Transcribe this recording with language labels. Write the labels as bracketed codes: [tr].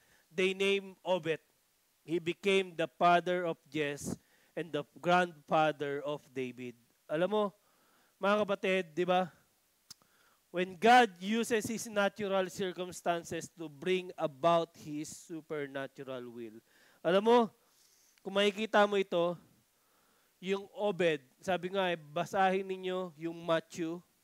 [en] They named Obed. He became the father of Jesse and the grandfather of David. [tl] Alam mo, mga kapatid, di ba? [en] When God uses His natural circumstances to bring about His supernatural will. [tl] Alam mo, kung makikita mo ito, yung Obed, sabi nga, basahin ninyo yung Matthew.